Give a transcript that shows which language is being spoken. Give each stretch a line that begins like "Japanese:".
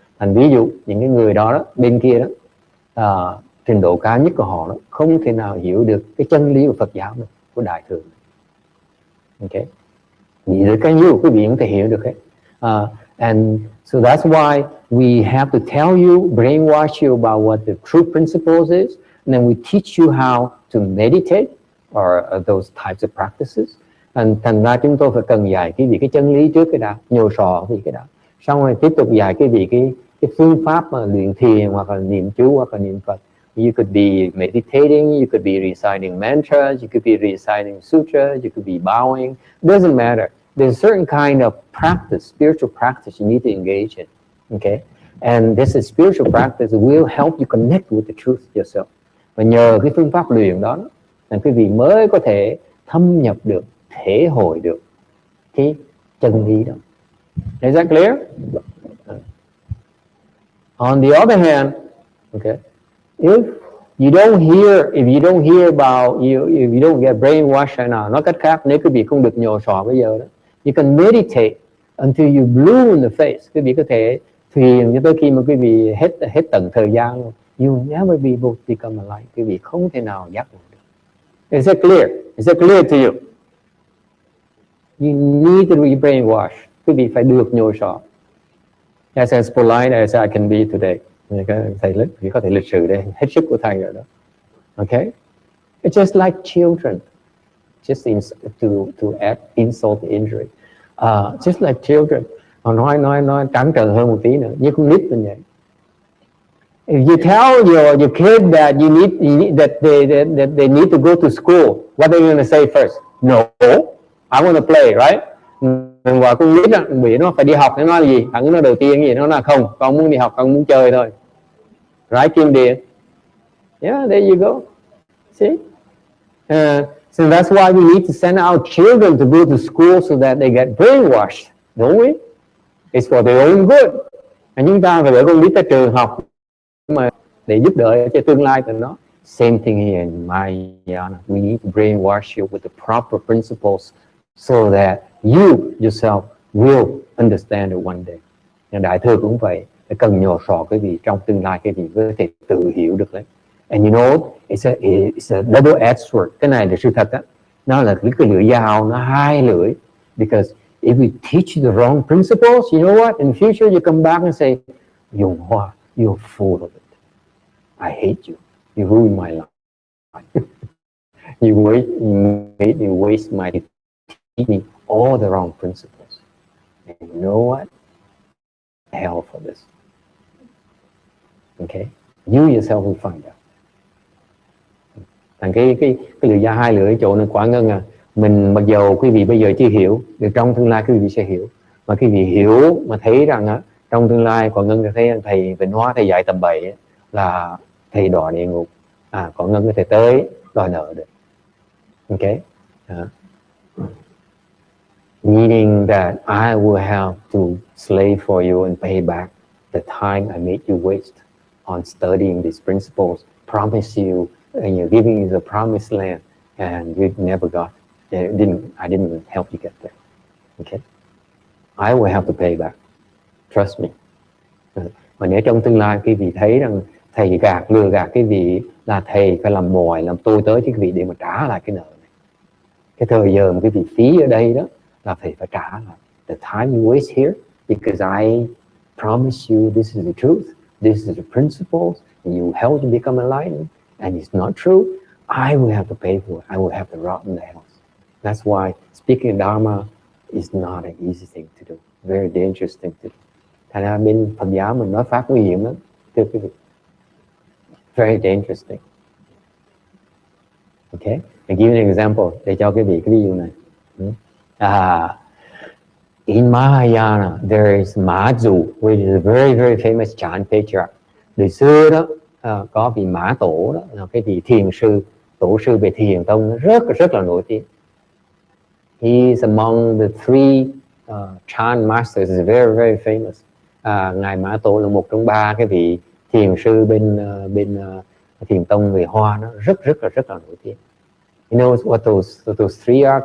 Vietnamese: Thành ví dụ những cái người đó, bên kia đó, trình độ cao nhất của họ đó không thể nào hiểu được cái chân lý của Phật giáo này, của Đại Thừa.
English: Okay, neither can you.
Vietnamese: Quý vị không thể hiểu được hết.
English: And so that's why we have to tell you, brainwash you about what the true principles is, and then we teach you how to meditate or those types of practices.
Vietnamese: And thành ra chúng tôi phải cần dạy cái gì cái chân lý trước cái đã, nhồi sọ cái đã, xong rồi tiếp tục dạy cái gì cái phương pháp mà luyện thiền hoặc là niệm chú hoặc là niệm Phật.
English: You could be meditating, you could be reciting mantras, you could be reciting sutra, you could be bowing. It doesn't matter. There's a certain kind of practice, spiritual practice you need to engage in. Okay? And this is spiritual practice will help you connect with the truth yourself.
Vietnamese: Và nhờ cái phương pháp luyện đó là quý vị mới có thể thâm nhập được, thể hội được cái chân lý đó.
English: Is that clear? On the other hand, okay, if you don't hear about if you don't get brainwashed
Vietnamese: nào, nói cách khác, nếu quý vị không được nhồi sọ bây giờ đó,
English: you can meditate until you blue in the face.
Vietnamese: Quý vị có thể thiền cho tới khi mà quý vị hết tận thời gian luôn.
English: You never be able to become enlightened.
Vietnamese: Quý vị không thể nào giác ngộ được.
English: Is that clear? Is that clear to you? You need to be brainwashed.
Vietnamese: Quý vị phải được nhồi sọ.
English: As polite as I can be today.
Vietnamese: Thầy có thể lịch sự đây, hết sức của thầy rồi đó.
English: Okay? It's just like children. Just to add insult to injury. Just like children.
Vietnamese: Họ nói trắng trợn hơn một tí nữa, như con nít như vậy.
English: If you tell your kid that that they need to go to school, what are you going to say first? No, I want to play, right?
Vietnamese: Mình gọi con nít bị nó phải đi học, nó nói gì? Thằng nó đầu tiên gì nó nói không, con muốn đi học, con muốn chơi thôi.
English: Right, Kim Điền? Yeah, there you go. See? So that's why we need to send our children to go to school so that they get brainwashed, don't we? It's for their own good.
Vietnamese: And chúng ta phải gửi con nít tới trường học mà để giúp đỡ cho tương lai của nó.
English: Same thing here in Mahayana. We need to brainwash you with the proper principles so that you yourself will understand it one day.
Vietnamese: And Đại Thừa cũng vậy, phải cần nhồi sọ cái gì trong tương lai cái gì có thể tự hiểu được đấy.
English: And you know, it's a double-edged sword.
Vietnamese: Cái này là sự thật á, nó là cái lưỡi dao, nó hai lưỡi.
English: Because if we teach you the wrong principles, you know what? In the future, you come back and say, you're full of it. I hate you. You ruined my life. you waste my time. Teach me all the wrong principles. And you know what? Hell for this. Okay? You yourself will find out.
Vietnamese: Thành cái lưỡi dao hai lưỡi chỗ này quả ngân à. Mình mặc dầu quý vị bây giờ chưa hiểu, thì trong tương lai quý vị sẽ hiểu. Mà quý vị hiểu mà thấy rằng á, trong tương lai quả ngân thấy thầy Vĩnh Hóa thầy dạy tầm bậy là thầy đọa địa ngục. Quả ngân có thể tới đòi nợ được.
English: Okay? Meaning that I will have to slave for you and pay back the time I made you waste on studying these principles, promise you, and you're giving you the promised land, and you never got. I didn't help you get there. Okay, I will have to pay back. Trust me.
Vietnamese: Mà nếu trong tương lai quý vị thấy rằng thầy lừa gạt quý vị là thầy phải làm mồi, làm tôi tới quý vị để mà trả lại cái nợ này. Cái thời giờ mà quý vị phí ở đây đó là thầy phải trả lại.
English: The time you waste here, because I promise you this is the truth, this is the principles, and you help to become enlightened, and it's not true, I will have to pay for it. I will have to rot in the house. That's why speaking Dharma is not an easy thing to do. Very dangerous thing to do.
Vietnamese: Thành ra bên Phật giáo mình nói pháp nguy hiểm lắm, thưa quý vị.
English: Very dangerous thing. Okay, I give you an example
Vietnamese: để cho quý vị cái ví dụ này.
English: In Mahayana, there is Mã Dụ, which is a very, very famous chant patriarch.
Vietnamese: Đời xưa đó, có vị Mã Tổ đó, là cái vị thiền sư, tổ sư về thiền tông rất là nổi tiếng.
English: He is among the three chant masters, is very, very famous.
Vietnamese: Ngài Mã Tổ là một trong ba cái vị thiền sư bên thiền tông người Hoa, nó rất là nổi tiếng.
English: You know what those three are?